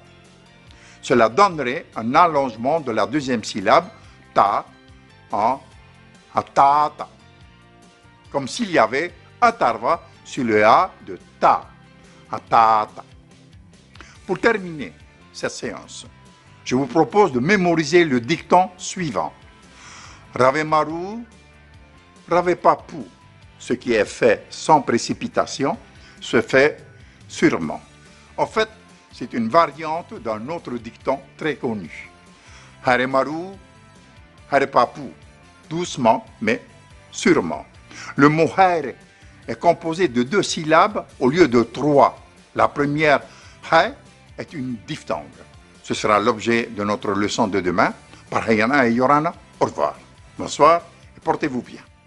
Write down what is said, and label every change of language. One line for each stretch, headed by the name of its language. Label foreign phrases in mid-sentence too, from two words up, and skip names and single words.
French: Cela donnerait un allongement de la deuxième syllabe, ta, en atata, comme s'il y avait un tarava sur le a de ta, atata. Pour terminer cette séance, je vous propose de mémoriser le dicton suivant.
Tahitian: Rave maru, rave papu.
French: Ce qui est fait sans précipitation se fait sûrement. En fait, c'est une variante d'un autre dicton très connu.
Tahitian: Hare maru, hare papu.
French: Doucement, mais sûrement. Le mot hare est composé de 2 syllabes au lieu de 3. La première, ha, est une diphtongue. Ce sera l'objet de notre leçon de demain. Par Hayana et Yorana, au revoir. Bonsoir et portez-vous bien.